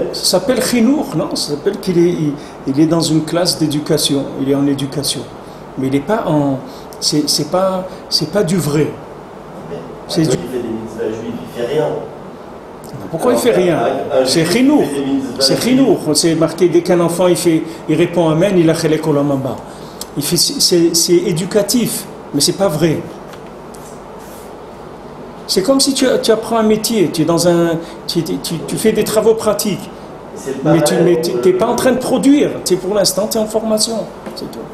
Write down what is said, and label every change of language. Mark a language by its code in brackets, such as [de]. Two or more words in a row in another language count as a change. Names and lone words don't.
[fr] Ça s'appelle chinour, non? Ça s'appelle qu'il est dans une classe d'éducation, il est en éducation. Mais il n'est pas en... C'est pas du vrai. Il fait des mitzvahs juifs, il ne fait rien. Pourquoi il ne fait rien? C'est chinour. C'est chinour. C'est marqué, dès qu'un enfant il répond Amen, il a [he] חלק עולם הבא. [fr] C'est éducatif, mais ce n'est pas vrai. C'est comme si tu apprends un métier, tu fais des travaux pratiques, mais tu n'es pas en train de produire. Pour l'instant, tu es en formation. C'est tout.